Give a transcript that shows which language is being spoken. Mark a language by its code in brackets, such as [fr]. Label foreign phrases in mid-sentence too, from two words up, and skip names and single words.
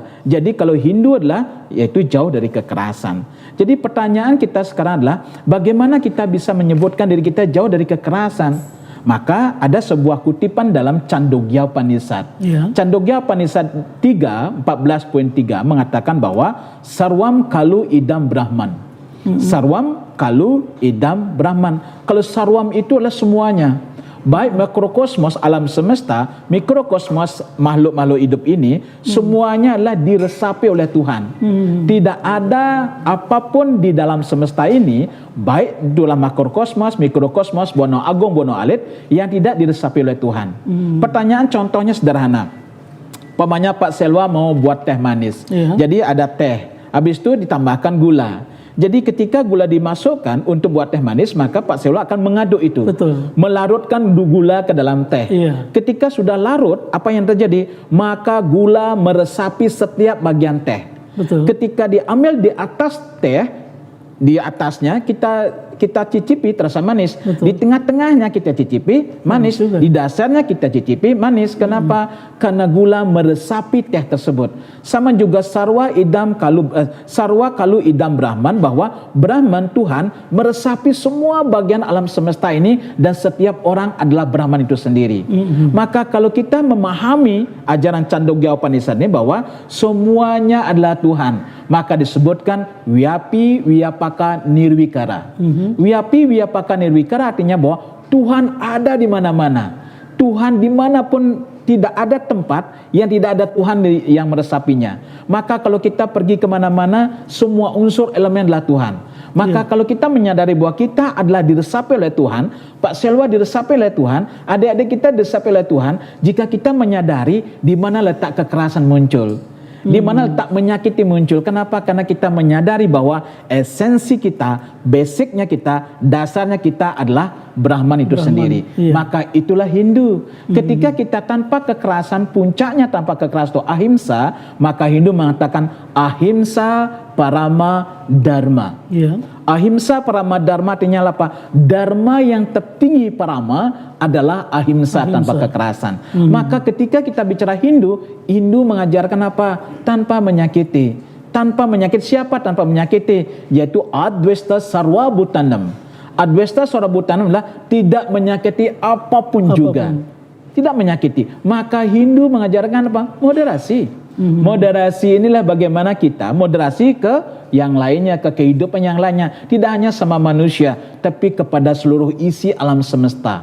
[id] Jadi kalau Hindu adalah yaitu jauh dari kekerasan. Jadi pertanyaan kita sekarang adalah bagaimana kita bisa menyebutkan diri kita jauh dari kekerasan? Maka ada sebuah kutipan dalam Chandogya Upanishad. Chandogya Upanishad 14.3 mengatakan bahwa [sa] सर्वं खलु इदं ब्रह्म. सर्वं खलु इदं ब्रह्म. [id] Kalau sarwam itu adalah semuanya. Baik mikrokosmos alam semesta, mikrokosmos makhluk-makhluk hidup ini, semuanya adalah diresapi oleh Tuhan. Tidak ada apapun di dalam semesta ini, baik dalam makrokosmos, mikrokosmos, [jv] bono agung, bono alit, [id] yang tidak diresapi oleh Tuhan. Pertanyaan contohnya sederhana. Pamannya Pak Selwa mau buat teh manis. Jadi ada teh, habis itu ditambahkan gula. Jadi ketika gula dimasukkan untuk buat teh manis, maka Pak Selwa akan mengaduk itu. Melarutkan gula ke dalam teh. Ketika sudah larut, apa yang terjadi? Maka gula meresapi setiap bagian teh. Ketika diambil di atas teh, di atasnya kita cicipi terasa manis. Di tengah-tengahnya kita cicipi manis. Di dasarnya kita cicipi manis. Kenapa? Karena gula meresapi teh tersebut. Sama juga [sa] सर्वं खलु इदं ब्रह्म, [id] bahwa Brahman Tuhan meresapi semua bagian alam semesta ini dan setiap orang adalah Brahman itu sendiri. Maka kalau kita memahami ajaran Chandogya Upanishad ini bahwa semuanya adalah Tuhan, maka disebutkan [sa] व्यापी व्यापक निर्विकार. व्यापी व्यापक निर्विकार [id] artinya bahwa Tuhan ada di mana-mana. Tuhan dimanapun, tidak ada tempat yang tidak ada Tuhan yang meresapinya. Maka kalau kita pergi kemana-mana, semua unsur elemen adalah Tuhan. Maka kalau kita menyadari bahwa kita adalah diresapi oleh Tuhan, Pak Selwa diresapi oleh Tuhan, adik-adik kita diresapi oleh Tuhan, jika kita menyadari di mana letak kekerasan muncul, di mana letak menyakiti muncul. Kenapa? Karena kita menyadari bahwa esensi kita, basicnya kita, dasarnya kita adalah Brahman itu sendiri. Maka itulah Hindu. Ketika kita tanpa kekerasan, puncaknya tanpa kekerasan itu ahimsa, maka Hindu mengatakan [sa] अहिंसा परमो धर्मः. अहिंसा परमो धर्मः [id] artinya apa? Dharma yang tertinggi parama adalah ahimsa. Tanpa kekerasan. Maka ketika kita bicara Hindu, Hindu mengajarkan apa? Tanpa menyakiti. Tanpa menyakiti siapa? Tanpa menyakiti, yaitu [sa] अद्वेष्टा सर्व भूतानाम्. अद्वेष्टा सर्व भूतानाम् [id] adalah tidak menyakiti apapun juga. Tidak menyakiti. Maka Hindu mengajarkan apa? Moderasi. Moderasi inilah bagaimana kita moderasi ke yang lainnya, ke kehidupan yang lainnya. Tidak hanya sama manusia, tapi kepada seluruh isi alam semesta.